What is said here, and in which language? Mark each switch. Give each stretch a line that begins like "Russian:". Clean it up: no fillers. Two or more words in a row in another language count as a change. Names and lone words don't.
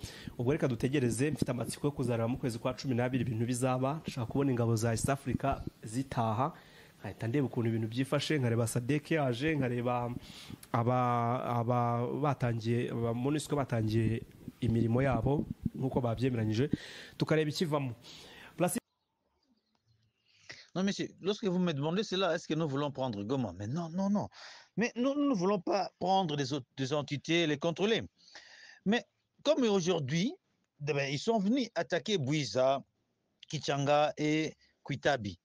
Kinyarwanda: Ubwo reka dutegereze, mfite amatsiko yo kuzareba mu kwezi kwa 12 ibintu bizaba. Nshaka kubona ingabo za East Africa zitaha, nkahita ndeba ukuntu ibintu byifashe, nkareba SADC yaje, nkareba batangiye MONUSCO batangiye imirimo yabo nkuko babyemeranyije, tukareba ikivamo.
French: Non, monsieur, lorsque vous me demandez cela, est-ce que nous voulons prendre Goma? Mais non, non, non. Mais nous ne voulons pas prendre des entités, les contrôler. Mais comme aujourd'hui, ils sont venus attaquer Bouiza, Kichanga et Kuitabi.